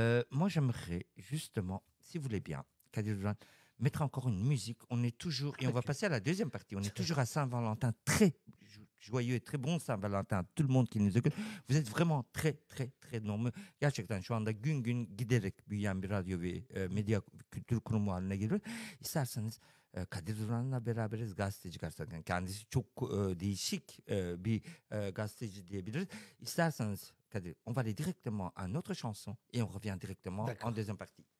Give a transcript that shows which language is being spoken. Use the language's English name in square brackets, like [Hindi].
[French] Moi, j'aimerais, justement, si vous voulez bien, Kadir Doran, mettre encore une musique. On est toujours, et on va passer à la deuxième partie, on est toujours à Saint-Valentin, très joyeux et très bon Saint-Valentin, tout le monde qui nous écoute. Vous êtes vraiment très, très, très nombreux. [Turkish] Gerçekten şu anda gün gün giderek büyüyen bir radyo ve medya kültür kurumu haline geliyor. İsterseniz Kadir Duran'la beraberiz, gazeteci gerçekten. Kendisi çok değişik bir gazeteci diyebiliriz. İsterseniz [French] Kadir, on va aller directement à notre chanson et on revient directement en deuxième partie.